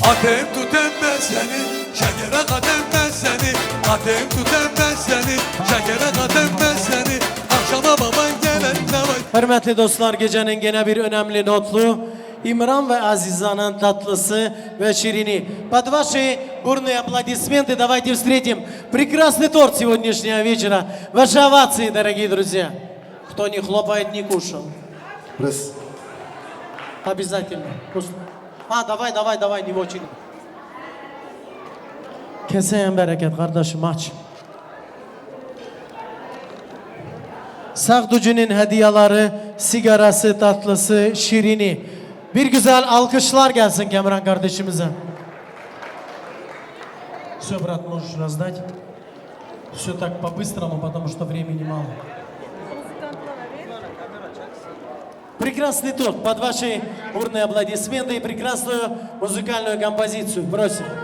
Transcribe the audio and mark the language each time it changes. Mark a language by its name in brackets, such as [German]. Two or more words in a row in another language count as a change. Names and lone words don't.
[Turkish] Atem tutem ben seni, şekere katem ben seni. Atem tutem ben seni, şekere katem ben seni. Akşama baban gelen ne var? Hürmetli dostlar, gecenin gene bir önemli notlu İmran ve Aziza'nın tatlısı ve şirini. [Russian] Под ваши бурные аплодисменты давайте встретим прекрасный торт сегодняшнего вечера. Ваши овации, дорогие друзья. Кто не хлопает, не кушал. Обязательно. Давай, не очень. [Turkish] Keseye bereket kardeşim, aç. Sağducu'nun hediyeleri, sigarası, tatlısı, şirini. Bir güzel alkışlar gelsin Kemran kardeşimize. [Russian] Все, брат, можешь раздать. Все так по-быстрому, потому что времени мало. Прекрасный торт, под ваши бурные аплодисменты и прекрасную музыкальную композицию. Просим.